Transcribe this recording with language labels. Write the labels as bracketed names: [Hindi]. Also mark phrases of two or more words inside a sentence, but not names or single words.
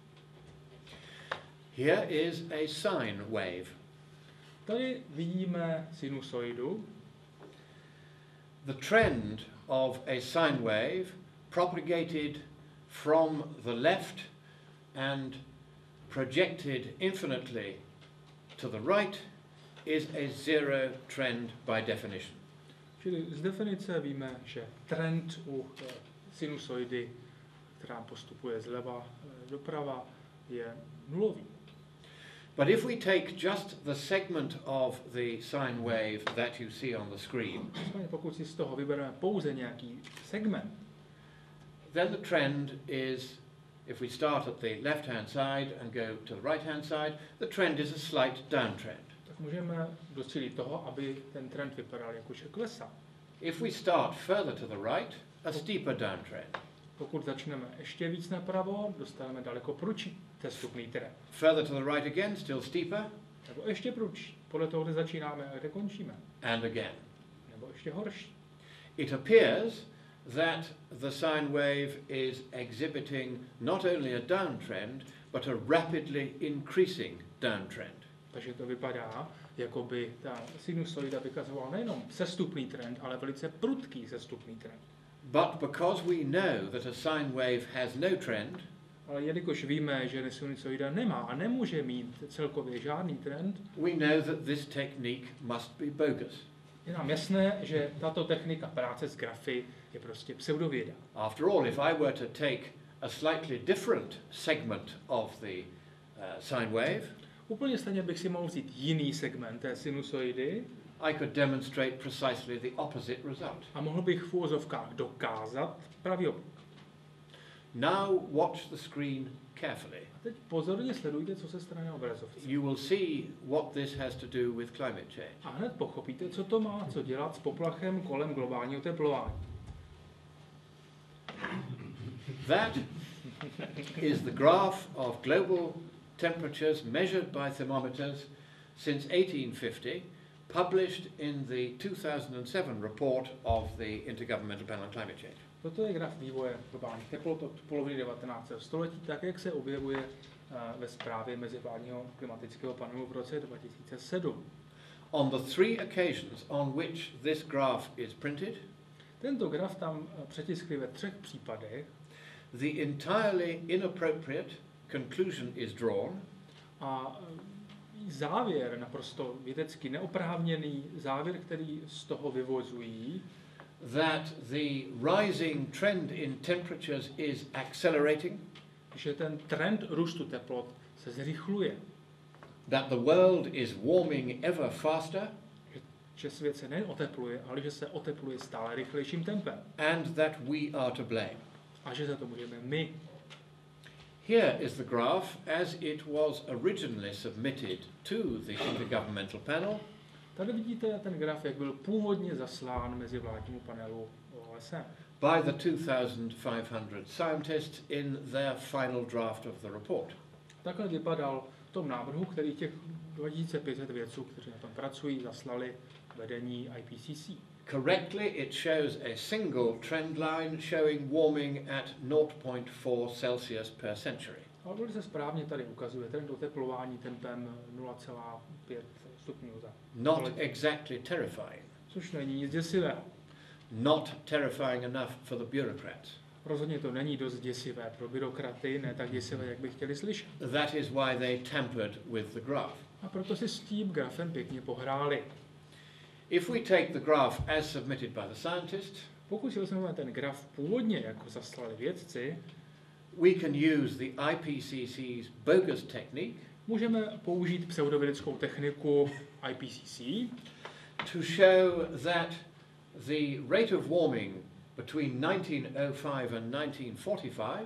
[English] Here is a sine wave. [Czech] Tady vidíme sinusoidu. [English] The trend of a sine wave propagated from the left and projected infinitely to the right is a zero trend by definition. [Czech] Čili z definice víme, že trend u sinusoidy, která postupuje zleva doprava, je nulový. [English] But if we take just the segment of the sine wave that you see on the screen, [Czech] pokud si z toho vybereme pouze nějaký segment, [English] then the trend is, if we start at the left-hand side and go to the right-hand side, the trend is a slight downtrend. [Czech] Tak můžeme docílit toho, aby ten trend vypadal jako že klesá. [English] If we start further to the right, a steeper downtrend. [Czech] Pokud začneme ještě víc napravo, dostaneme daleko prudší sestupný trend. [English] Further to the right again, still steeper. [Czech] Nebo ještě prudší, podle toho, kde začínáme a kde končíme. [English] And again. [Czech] Nebo ještě horší. [English] It appears that the sine wave is exhibiting not only a downtrend, but a rapidly increasing downtrend. [Czech] Takže to vypadá, jako by ta sinusoida vykazovala nejenom sestupný trend, ale velice prudký sestupný trend. [English] But because we know that a sine wave has no trend, [Czech] ale jelikož víme, že sinusoida nemá a nemůže mít celkově žádný trend, [English] we know that this technique must be bogus. [Czech] Je nám jasné, že tato technika práce s grafy je prostě pseudověda. [English] After all, if I were to take a slightly different segment of the sine wave, [Czech] úplně stejně bych si mohl vzít jiný segment té sinusoidy, [English] I could demonstrate precisely the opposite result. [Czech] A mohl bych v úvozovkách dokázat pravý opak. [English] Now watch the screen carefully. [Czech] A teď pozorně sledujte, co se stane na obrazovce. [English] You will see what this has to do with climate change. [Czech] A hned pochopíte, co to má co dělat s poplachem kolem globálního oteplování. [English] That is the graph of global temperatures measured by thermometers since 1850, published in the 2007 report of the Intergovernmental Panel on Climate Change. [Czech] Toto je graf vývoje globálních teplot od poloviny 19. století, tak jak se objevuje ve zprávě Mezivládního klimatického panelu v roce 2007. [English] On the three occasions on which this graph is printed, [Czech] tento graf tam přetiskli ve 3 případech. [English] The entirely inappropriate conclusion is drawn. [Czech] A závěr, naprosto vědecky neoprávněný závěr, který z toho vyvozují, [English] that the rising trend in temperatures is accelerating, [Czech] že ten trend růstu teplot se zrychluje, [English] that the world is warming ever faster, [Czech] že svět se nejen otepluje, ale že se otepluje stále rychlejším tempem. [English] And that we are to blame. [Czech] A že za to můžeme my. [English] Here is the graph as it was originally submitted to the Intergovernmental Panel. [Czech] Tady vidíte ten graf, jak byl původně zaslán mezivládnímu panelu OSN. [English] By the 2,500 scientists in their final draft of the report. [Czech] Takhle vypadal v tom návrhu, který těch 2500 vědců, kteří na tom pracují, zaslali vedení IPCC. [English] Correctly, it shows a single trend line showing warming at 0.4 Celsius per century. [Czech] Ale velice správně tady ukazuje trend oteplování tempem 0,5 stupňů za. [English] Not exactly terrifying. [Czech] Což není nic děsivého. [English] Not terrifying enough for the bureaucrats. [Czech] Rozhodně to není dost děsivé pro byrokraty, ne tak děsivé, jak by chtěli slyšet. [English] That is why they tampered with the graph. [Czech] A proto si s tím grafem pěkně pohráli. [English] If we take the graph as submitted by the scientists, [Czech] pokud si vezmeme ten graf původně, jako zaslali vědci, [English] we can use the IPCC's bogus technique, [Czech] můžeme použít pseudovědeckou techniku IPCC, [English] to show that the rate of warming between 1905 and 1945